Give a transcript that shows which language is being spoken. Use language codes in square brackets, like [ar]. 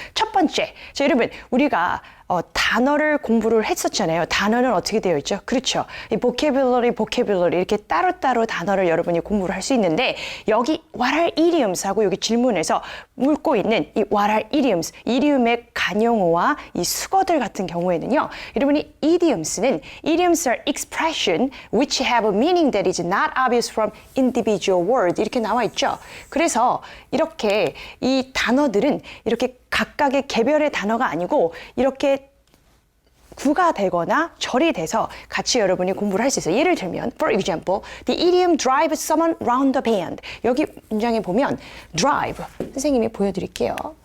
[ko] 첫 번째, 자, 여러분 우리가 단어를 공부를 했었잖아요. 단어는 어떻게 되어 있죠? 그렇죠. 이 vocabulary 이렇게 따로따로 단어를 여러분이 공부를 할 수 있는데 여기 [en] what are idioms [ko] 하고 여기 질문에서 묻고 있는 이 what are idioms, 이디움의 관용어와 이 수거들 같은 경우에는요. 여러분이 [en] idioms are expression which have a meaning that is not obvious from individual words [ko] 이렇게 나와 있죠. 그래서 이렇게 이 단어들은 이렇게 각각의 개별의 단어가 아니고 이렇게 구가 되거나 절이 돼서 같이 여러분이 공부를 할 수 있어요. 예를 들면, [en] for example, the idiom drive someone round the bend. [ko] 여기 문장에 보면 drive, 선생님이 보여드릴게요.